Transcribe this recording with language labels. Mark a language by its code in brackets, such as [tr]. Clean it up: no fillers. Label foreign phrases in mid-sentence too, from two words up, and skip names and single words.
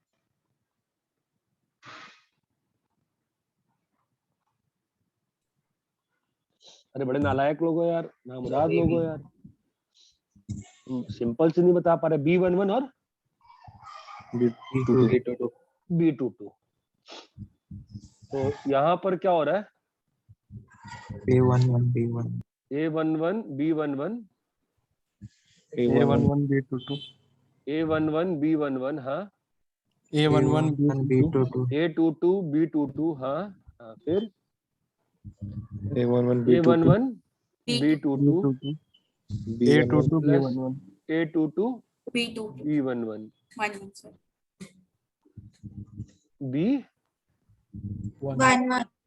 [hi] अरे बड़े नालायक लोग हो यार, नामुराद लोग हो यार, सिंपल से नहीं बता पा रहे। B11 और B22। तो यहाँ पर क्या हो रहा है? A11 B1 A11 B11 A11 B22 A11 B11, हाँ। A11 B22 A22 B22, हाँ हाँ। फिर A11 A11 B22 A22 B11 A22 B2 B11 1 सर B 1